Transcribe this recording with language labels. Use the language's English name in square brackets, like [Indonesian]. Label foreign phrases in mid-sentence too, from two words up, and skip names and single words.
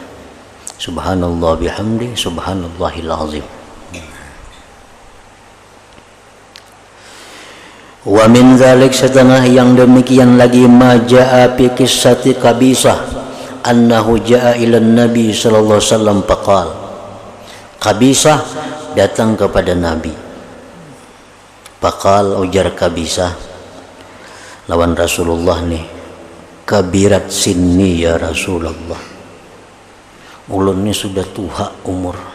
[Arabic] سبحان الله بحمده سبحان الله العظيم. ومن ذلك, [Banjar] setengah yang demikian lagi, [Arabic] ما جاء في قصة قبيصة أنه جاء إلى النبي صلى الله عليه وسلم فقال. [Banjar] Qabisah datang kepada Nabi. Faqal, ujar Qabisah lawan Rasulullah nih, [Arabic] كبرت سني يا رسول الله, [Banjar] ulun ni sudah tuha umur.